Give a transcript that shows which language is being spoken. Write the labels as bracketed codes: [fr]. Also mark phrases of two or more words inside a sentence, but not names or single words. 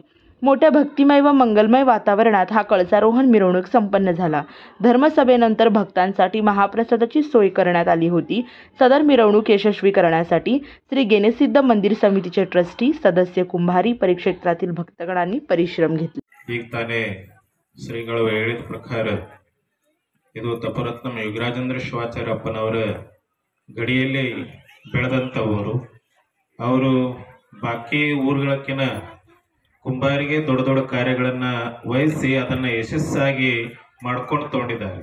[mr] मोठ्या भक्तिमय व मंगलमय वातावरणात हा कळसारोहण मिरवणूक संपन्न झाला। धर्मसभेनंतर भक्तांसाठी महाप्रसादाची सोय करण्यात आली होती। सदर मिरवणूक यशस्वी करण्यासाठी श्री गेनेसिद्ध मंदिर समितीचे ट्रस्टी सदस्य कुंभारी परिक्षेत्रातील भक्तगणांनी परिश्रम घेतले। [kn] ಈಗ ತಾನೇ ಶ್ರೀಗಳು ಹೇಳಿದ ಪ್ರಕಾರ ಇದು ತಪರತ್ನ ಯೋಗರಾಜೇಂದ್ರ ಶಿವಾಚಾರ್ಯಪ್ಪನವರ ಗಡಿಯಲ್ಲಿ ಬೆಳೆದಂಥವರು। ಅವರು ಬಾಕಿ ಊರುಗಳಕ್ಕಿಂತ ಕುಂಬಾರಿಗೆ ದೊಡ್ಡ ದೊಡ್ಡ ಕಾರ್ಯಗಳನ್ನು ವಹಿಸಿ ಅದನ್ನು ಯಶಸ್ಸಾಗಿ ಮಾಡ್ಕೊಂಡು ತಗೊಂಡಿದ್ದಾರೆ।